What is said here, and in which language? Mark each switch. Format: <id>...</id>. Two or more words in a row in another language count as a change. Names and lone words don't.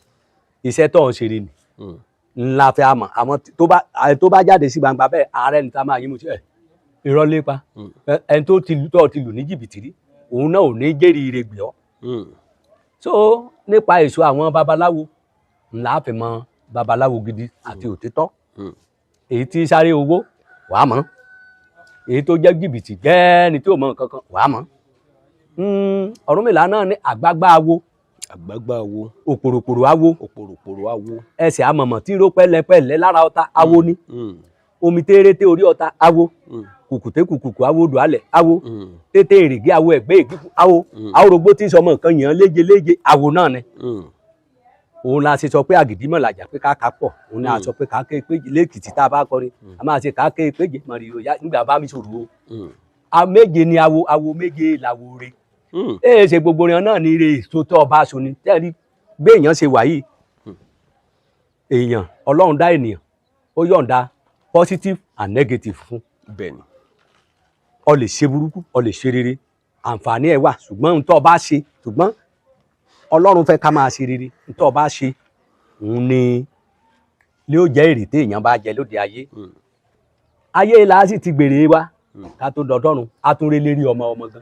<yo>iṣẹ́ tó ń ṣeré ni ńlá fẹ́ àmọ́ àmọ́ tó bá jáde sí gbangba bẹ́ẹ̀ ààrẹ níta máa yín mu sí ẹ̀ irọ́ lépa ẹni tó ti lù ní jìbìtì rí òun náà ò ní jẹ́rìí ire gbé ọ́ so nípa èso àwọn babaláwo ńlá fẹ́ mọ̀ babaláwo gidi àti òtítọ́ èyí tí sáré owó wàá mọ̀ èyí tó jẹ́ jìbìtì gẹ́ẹ́ni tí ò mọ̀ nǹkan kan wàá mọ̀ Ọ̀rúnmìlà náà ní àgbágbá awo òpòròpòrò awo ẹsẹ̀ amọ̀mọ̀ tí ró pẹ́lẹ́pẹ́lẹ́ lára ọ̀tá awo ni omi térété orí ọ̀tá awo kùkùté kùkùkù awo dùálẹ̀ awo tété èrègé awo ẹ̀gbẹ́ ìgbìkú awo àwòrògbó tí sọmọ nǹkan yàn léje awo náà ni òun la ṣe sọ pé àgìdímọ̀ làjà pé ká pọ̀ òun la sọ pé ká ké péjì lẹ́kìtì tá a bá kọrin a máa ṣe ká ké péjì mọ̀rìyò yá nígbà bá mi sòrò o méje ni awo méje làwo re ṣe gbogbo rẹ̀ náà ní ire èso tó ọba aṣọ ni tẹ́lẹ̀ bí èèyàn ṣe wà yìí èèyàn Ọlọ́run dá ènìyàn ó yọ̀ǹda</yo> <en>positive and negative</en> <yo>fún bẹ́ẹ̀ni ó lè ṣe burúkú ó lè ṣe rere àǹfààní ẹ̀ wà ṣùgbọ́n n tó bá ṣe ṣùgbọ́n Ọlọ́run fẹ́ ká máa ṣe rere n tó bá ṣe òun ni ó jẹ́ èrè tí èèyàn bá jẹ lóde ayé ayé la sì ti gbèrè wa ká tó dọ̀dọ́run a tún rí lérí ọmọ gan.</yo>